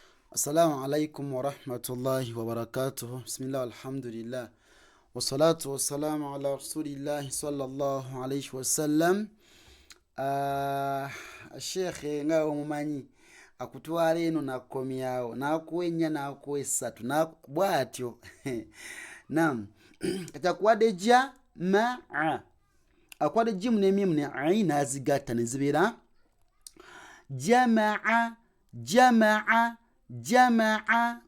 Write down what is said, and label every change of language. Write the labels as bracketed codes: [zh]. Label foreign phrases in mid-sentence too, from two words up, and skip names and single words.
[ar] السلام عليكم ورحمة الله وبركاته. بسم الله، الحمد لله. والصلاة والسلام على رسول الله صلى الله عليه وسلم. [lg] Sheikh nga omumanyi akutwala eno nakomyawo nakuwa ennya nakuwa essatu bwatyo. Naam. Kati akuwadde jamaa. Akuwadde jimu n'emimu ne ayi n'azigatta ne zibeera jamaa jamaa jamaa.